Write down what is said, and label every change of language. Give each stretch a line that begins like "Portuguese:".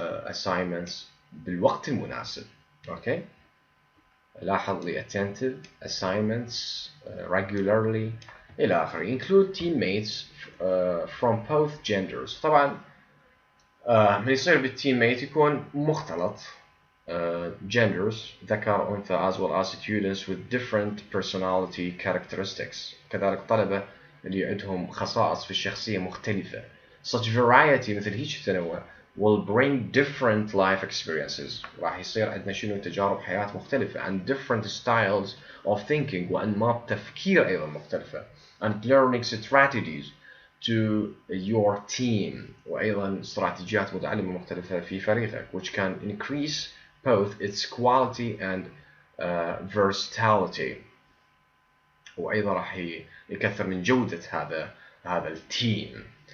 Arabic: assignments بالوقت المناسب okay لاحظ لي
English: attentive assignments regularly
Arabic: إلى آخره
English: include teammates from both genders
Arabic: طبعا من يصير بالتيمميت يكون مختلط genders ذكر أنثى
English: as well as students with different personality characteristics
Arabic: كذلك طلبة اللي عندهم خصائص في الشخصية مختلفة
English: such variety
Arabic: مثل هيك التنوع
English: will bring different life experiences.
Arabic: راح يصير عندنا شنو تجارب حياة مختلفة
English: and different styles of thinking
Arabic: وأنماط تفكير أيضا مختلفة
English: and learning strategies to your team
Arabic: وأيضا استراتيجيات متعلمة مختلفة في فريقك
English: which can increase both its quality and versatility
Arabic: وأيضا راح يكثر من جودة هذا التيم.